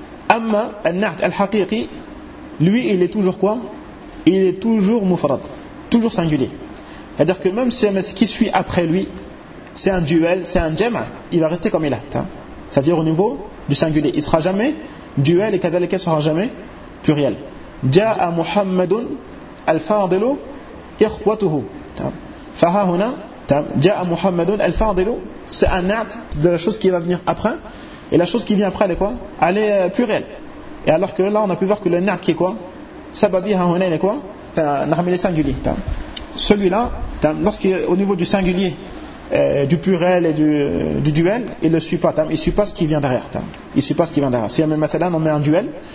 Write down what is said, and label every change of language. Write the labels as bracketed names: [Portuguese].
[Arabic] أما النعت الحقيقي [French] lui il est toujours quoi? Il est toujours mufrad, toujours singulier. C'est-à-dire que même si ce qui suit après lui c'est un duel, c'est un jam', il va rester comme il est, c'est-à-dire au niveau du singulier, il sera jamais duel et كذلك sera jamais pluriel. [Arabic] جاء محمد الفاضل إخوته فها هنا جاء محمد الفاضل, [French] c'est un نعت de la chose qui va venir après. Et la chose qui vient après, elle est quoi? Elle est plurielle. Et alors que là, on a pu voir que le na'at qui est quoi? Sababi hauna, il est quoi? Nahmil est singulier. Celui-là, lorsqu'au niveau du singulier, du pluriel et du duel, il ne le suit pas. Il ne suit pas ce qui vient derrière. Il ne suit pas ce qui vient derrière. Si on met mathalan, on met un duel.